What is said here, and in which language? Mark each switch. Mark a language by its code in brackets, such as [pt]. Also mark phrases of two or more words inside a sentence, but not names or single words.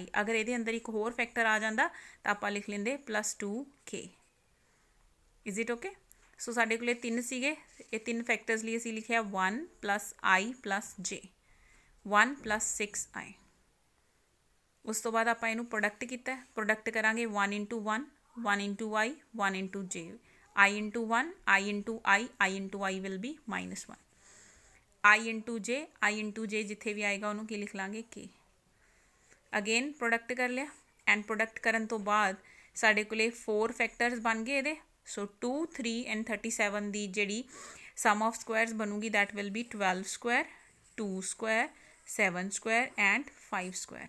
[pa] ਅਗਰ ਇਹਦੇ ਅੰਦਰ ਇੱਕ ਹੋਰ ਫੈਕਟਰ ਆ ਜਾਂਦਾ ਤਾਂ ਆਪਾਂ ਲਿਖ ਲੈਂਦੇ +2k। [en] is it okay? [pa] ਸੋ ਸਾਡੇ ਕੋਲ ਤਿੰਨ ਸੀਗੇ, ਇਹ ਤਿੰਨ ਫੈਕਟਰਸ ਲਈ ਅਸੀਂ ਲਿਖਿਆ 1 + i + j, 1 + 6i। ਉਸ ਤੋਂ ਬਾਅਦ ਆਪਾਂ ਇਹਨੂੰ ਪ੍ਰੋਡਕਟ ਕੀਤਾ, ਪ੍ਰੋਡਕਟ ਕਰਾਂਗੇ 1 × 1, 1 × i, 1 × j, i × 1, i × i, i × i [en] will be [pa] -1, i × j, i × j ਜਿੱਥੇ ਵੀ ਆਏਗਾ ਉਹਨੂੰ ਕੀ ਲਿਖ ਲਾਂਗੇ k। ਅਗੇਨ ਪ੍ਰੋਡਕਟ ਕਰ ਲਿਆ, ਐਂਡ ਪ੍ਰੋਡਕਟ ਕਰਨ ਤੋਂ ਬਾਅਦ ਸਾਡੇ ਕੋਲੇ 4 ਫੈਕਟਰਸ ਬਣ ਗਏ ਇਹਦੇ। ਸੋ 2, 3 ਐਂਡ 37 ਦੀ ਜਿਹੜੀ [en] sum of squares [pa] ਬਣੂਗੀ [en] that will be 12 square, [pa] 2 ਸਕੁਆਇਰ, 7 ਸਕੁਆਇਰ ਐਂਡ 5 ਸਕੁਆਇਰ।